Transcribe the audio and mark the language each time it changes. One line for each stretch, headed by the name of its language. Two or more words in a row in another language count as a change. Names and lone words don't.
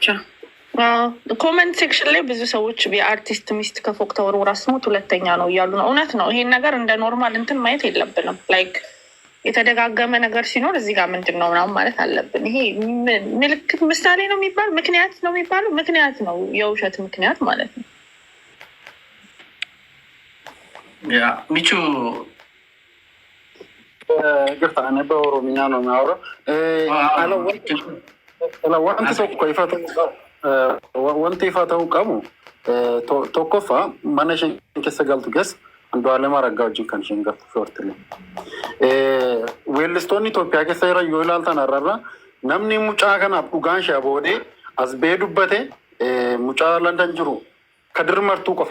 English: comment section
Amharic: ላይ ብዙ ሰዎች የአርቲስት ሚስት ከፎቅ ተወርውራ ስሞት ሁለተኛ ነው እያሉ ነው። እውነት ነው። ይሄን ነገር እንደ ኖርማል እንትን ማየት የለብንም። ላይክ የተደጋገመ ነገር ሲኖር እዚህ ጋር ምንድን ነው ምናምን ማለት አለብን። ይሄ ምልክት ምሳሌ ነው የሚባል ምክንያት ነው የሚባለው ምክንያት ነው፣ የውሸት ምክንያት ማለት ነው። ሚቹ ግርታ እኔ በኦሮምኛ ነው የሚያወራው።
Oromo: wanti ifa ta'uu qabu tokkoffaa mana isheen keessa galtu keessa Andu'aalem Araggaa wajjin kan isheen galtu shoortilee. Weellistoonni Itoophiyaa keessa jiran yoo ilaaltan har'arra namni mucaa kanaaf dhugaan ishee boodee as ba'ee dubbate mucaa Landan jiru Kadir Martuu qofa.